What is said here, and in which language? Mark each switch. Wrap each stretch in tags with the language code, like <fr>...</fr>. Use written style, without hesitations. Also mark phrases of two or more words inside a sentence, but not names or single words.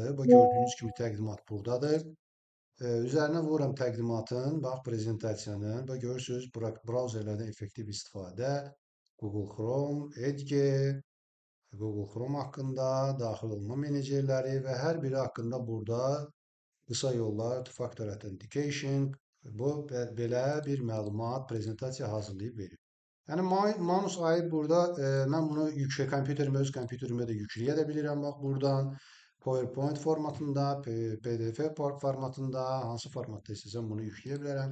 <az>Bax, gördüyünüz kimi təqdimat buradadır. Üzərinə vururam təqdimatın, bax, prezentasiyanın. Bax, görürsünüz, brauzerlərdən effektiv istifadə, Google Chrome, Edge, Google Chrome haqqında, daxil olma menecerləri və hər biri haqqında burada qısa yollar,</az> <en>two-factor authentication,</en> <az>bu belə bir məlumat, prezentasiya hazırlayıb verir. Yəni Manus AI burada mən bunu öz kompüterimə də yükləyə də bilirəm. Bax, buradan PowerPoint formatında, PDF formatında, hansı formatda istəsəm bunu yükləyə bilərəm.</az>